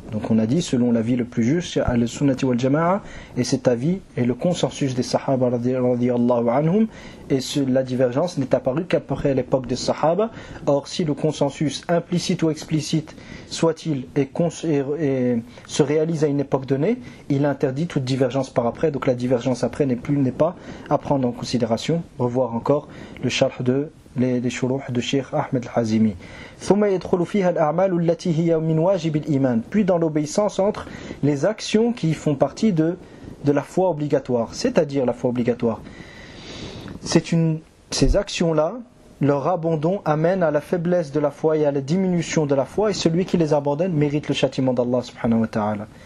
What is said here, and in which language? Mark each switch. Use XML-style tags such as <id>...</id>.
<fr>Donc on a dit, selon l'avis le plus juste, c'est al-sunnati wal-jama'a, et cet avis est le consensus des sahaba radiyallahu anhum, et la divergence n'est apparue qu'après l'époque des sahaba. Or si le consensus implicite ou explicite soit-il et se réalise à une époque donnée, il interdit toute divergence par après, donc la divergence après n'est pas à prendre en considération. Revoir encore le charh de les shurouh de Cheikh Ahmed Al-Hazimi.</fr> <ar>ثم يدخل فيها الأعمال التي هي من واجب الإيمان.</ar> <fr>Puis dans l'obéissance entre les actions qui font partie de la foi obligatoire, c'est-à-dire la foi obligatoire. Ces actions-là, leur abandon amène à la faiblesse de la foi et à la diminution de la foi, et celui qui les abandonne mérite le châtiment d'Allah subhanahu wa ta'ala.</fr>